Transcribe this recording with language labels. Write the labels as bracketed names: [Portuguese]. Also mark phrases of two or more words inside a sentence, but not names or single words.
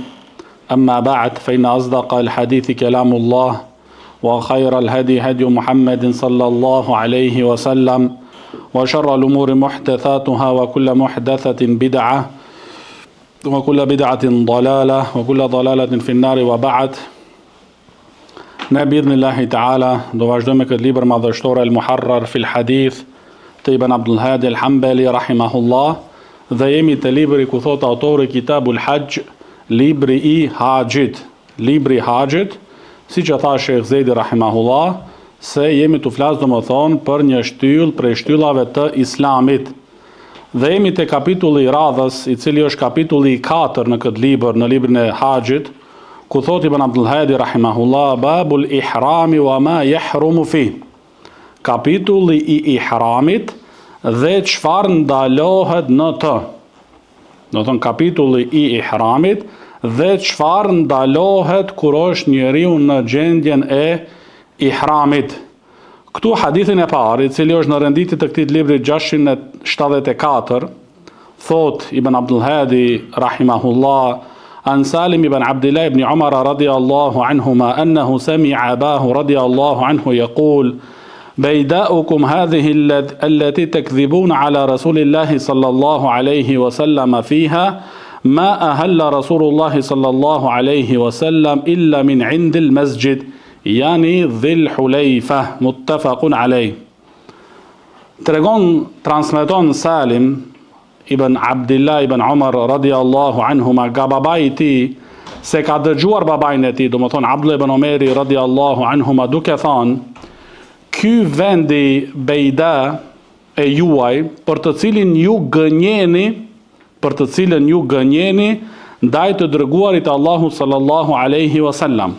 [Arabic] أما بعد فإن أصدق الحديث كلام الله وخير الهدي هدي محمد صلى الله عليه وسلم وشر الأمور محدثاتها وكل محدثة بدعة وكل بدعة ضلالة وكل ضلالة في النار وبعد. [Albanian] Ne [Arabic] بإذن الله تعالى [Albanian] do vazhdojmë këtë libër madhështor al-Muharrar fil Hadith të Ibn Abdul Hadi al-Hanbali rahimahullah, dhe jemi te libri ku thot autori Kitabul Hajj, libri I Haxhit, libri I Haxhit, siç e tha Sheikh Zedi rahimahullah, se jemi të flas domethën për një shtyllë prej shtyllave të Islamit. Dhe jemi te kapitulli I radhës, I cili është kapitulli I 4 në këtë libër, në librin e Haxhit, ku thot Ibn Abdul Hadi rahimahullah, [Arabic] باب الإحرام وما يحرم في. [Albanian] Kapitulli I ihramit dhe çfarë ndalohet në të. Do thon kapitulli I ihramit dhe çfarë ndalohet kur është njeriu në gjendjen e ihramit. Këtu hadithin e parë, I cili është në renditje të këtij libri 674, thot Ibn Abdul [Arabic] Hadi rahimahullah, عن سالم بن عبد الله بن عمر رضي الله عنهما أنه سمع أباه رضي الله عنه يقول بيداؤكم هذه التي تكذبون على رسول الله صلى الله عليه وسلم فيها ما أهل رسول الله صلى الله عليه وسلم إلا من عند المسجد يعني ذي الحليفة متفق عليه. [Albanian] Transmeton Salim Ibn Abdillah Ibn Umar [Arabic] رضي الله عنهما [Albanian] nga babai I tij se ka dëgjuar babain e tij, domethënë Abdullah ibn Omeri [Arabic] رضي الله عنهما, [Albanian] duke thënë: ky vendi Bejda e juaj, për të cilin ju gënjeni ndaj të dërguarit Allahu [Arabic] صلى الله عليه وسلم.